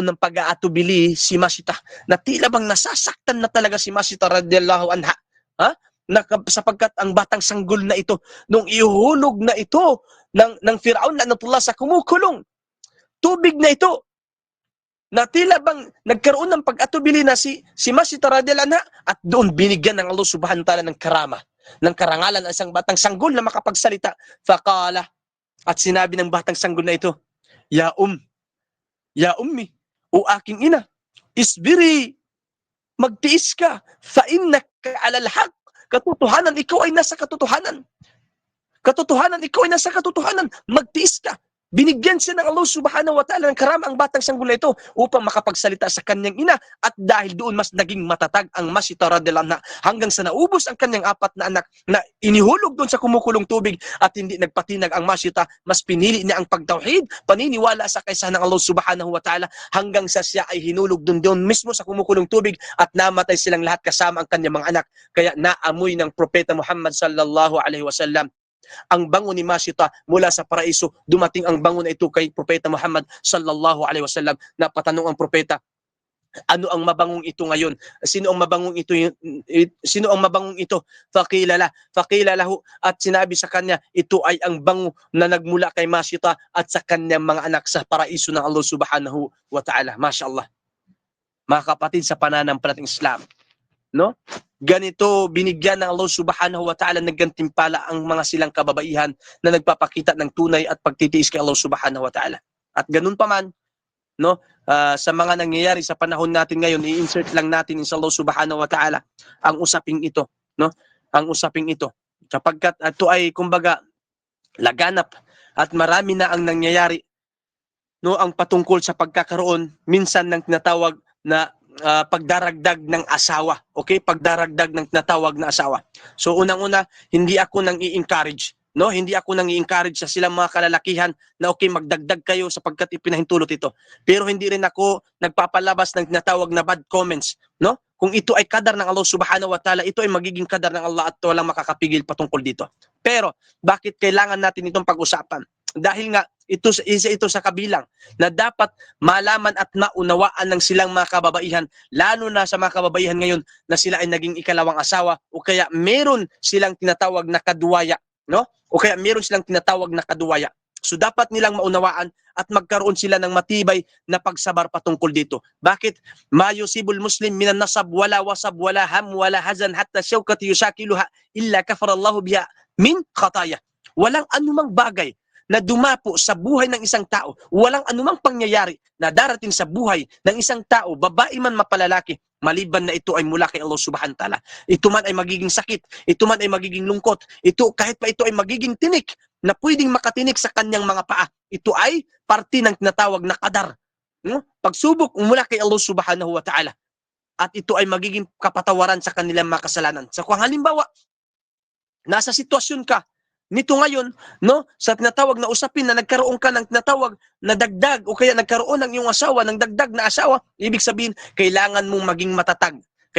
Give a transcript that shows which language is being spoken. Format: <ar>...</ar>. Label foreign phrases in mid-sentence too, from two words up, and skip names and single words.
<tl>ng pag-aatubili si Masita, na tila bang nasasaktan na talaga si Masita</tl> <ar>رضي الله عنها,</ar> <tl>sapagkat ang batang sanggol na ito, nung ihuhulog na ito ng Firaun la'natullah sa kumukulong tubig na ito, na tila bang nagkaroon ng pag-atubili na si Masita</tl> <ar>رضي الله عنها,</ar> <tl>at doon binigyan ng Allah</tl> <ar>سبحانه وتعالى</ar> <tl>ng karama, ng karangalan ang isang batang sanggol na makapagsalita. Faqala, at sinabi ng batang sanggol na ito,</tl> <ar>يا أمي,</ar> <tl>o aking ina, isbiri, magtiis ka,</tl> <ar>فإنك على الحق,</ar> <tl>katotohanan, ikaw ay nasa katotohanan. Katotohanan, ikaw ay nasa katotohanan, magtiis ka. Binigyan siya ng Allah</tl> <ar>سبحانه وتعالى</ar> <tl>ng karama ang batang sanggol na ito upang makapagsalita sa kanyang ina, at dahil doon mas naging matatag ang Masita</tl> <ar>رضي الله عنها</ar> <tl>hanggang sa naubos ang kanyang 4 na anak na inihulog doon sa kumukulong tubig, at hindi nagpatinag ang Masita, mas pinili niya ang pagtauhid, paniniwala sa kaysahan ng Allah</tl> <ar>سبحانه وتعالى,</ar> <tl>hanggang sa siya ay hinulog doon mismo sa kumukulong tubig at namatay silang lahat kasama ang kanyang mga anak. Kaya naamoy ng propeta Muhammad</tl> <ar>صلى الله عليه وسلم</ar> <tl>ang bango ni Masita mula sa paraiso. Dumating ang bango na ito kay propeta Muhammad</tl> <ar>صلى الله عليه وسلم.</ar> <tl>Napatanong ang propeta, ano ang mabangong ito ngayon? Sino ang mabangong ito? Sino ang mabangong ito?</tl> <ar>فقيل له,</ar> <tl>at sinabi sa kanya, ito ay ang bango na nagmula kay Masita at sa kanyang mga anak sa paraiso ng Allah</tl> <ar>سبحانه وتعالى.</ar> <tl>Mashallah. Mga kapatid sa pananampalatayang Islam, no? Ganito binigyan ng Allah</tl> <ar>سبحانه وتعالى</ar> <tl>ng gantimpala ang mga silang kababaihan na nagpapakita ng tunay at pagtitiis kay Allah</tl> <ar>سبحانه وتعالى.</ar> <tl>At ganun pa man, no, sa mga nangyayari sa panahon natin ngayon, i-insert lang natin sa Allah</tl> <ar>سبحانه وتعالى</ar> <tl>ang usaping ito, no? Ang usaping ito. Kapagkat ito ay kumbaga laganap at marami na ang nangyayari, no, ang patungkol sa pagkakaroon minsan ng tinatawag na pagdaragdag ng asawa. Okay? Pagdaragdag ng tinatawag na asawa. So unang-una, hindi ako nang i-encourage, no? Hindi ako nang i-encourage sa silang mga kalalakihan na okay, magdagdag kayo sapagkat ipinahintulot ito. Pero hindi rin ako nagpapalabas ng tinatawag na</tl> <en>bad comments,</en> <tl>no? Kung ito ay kadar ng Allah</tl> <ar>سبحانه وتعالى,</ar> <tl>ito ay magiging kadar ng Allah at walang makakapigil patungkol dito. Pero bakit kailangan natin itong pag-usapan? Dahil nga isa ito sa kabilang na dapat malaman at maunawaan ng silang mga kababaihan, lalo na sa mga kababaihan ngayon na sila ay naging ikalawang asawa o kaya meron silang tinatawag na kaduwaya, no? O kaya meron silang tinatawag na kaduwaya. So dapat nilang maunawaan at magkaroon sila ng matibay na pagsabar patungkol dito. Bakit?</tl> <ar>ما يصيب المسلم من نصب ولا وصب ولا هم ولا حزن حتى الشوكة يشاكها إلا كفر الله بها من خطاياه.</ar> <tl>Walang anumang bagay na dumapo sa buhay ng isang tao, walang anumang pangyayari na darating sa buhay ng isang tao, babae man mapalalaki, maliban na ito ay mula kay Allah</tl> <ar>سبحانه وتعالى.</ar> <tl>Ito man ay magiging sakit, ito man ay magiging lungkot, ito kahit pa ito ay magiging tinik na pwedeng makatinik sa kanyang mga paa, ito ay parte ng tinatawag na kadar, no? Pagsubok mula kay Allah</tl> <ar>سبحانه وتعالى.</ar> <tl>At ito ay magiging kapatawaran sa kanilang mga kasalanan. So kung halimbawa, nasa sitwasyon ka nito ngayon, no, sa tinatawag na usapin na nagkaroon ka ng tinatawag na dagdag o kaya nagkaroon ng iyong asawa ng dagdag na asawa, ibig sabihin kailangan mong maging matatag.</tl>